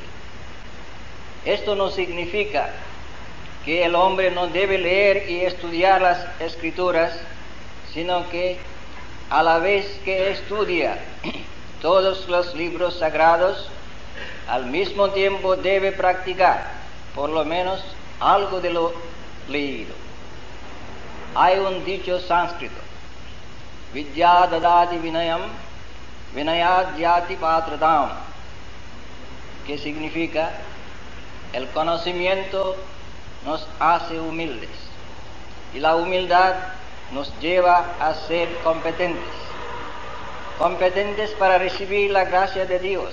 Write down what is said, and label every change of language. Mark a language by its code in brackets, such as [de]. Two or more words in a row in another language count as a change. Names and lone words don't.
[es] Esto no significa que el hombre no debe leer y estudiar las escrituras, sino que a la vez que estudia todos los libros sagrados, al mismo tiempo debe practicar por lo menos algo de lo leído. Hay un dicho sánscrito: [sa] विद्या ददाति विनयं, विनयाद् याति पात्रताम्, [es] que significa: el conocimiento nos hace humildes y la humildad nos lleva a ser competentes para recibir la gracia de Dios.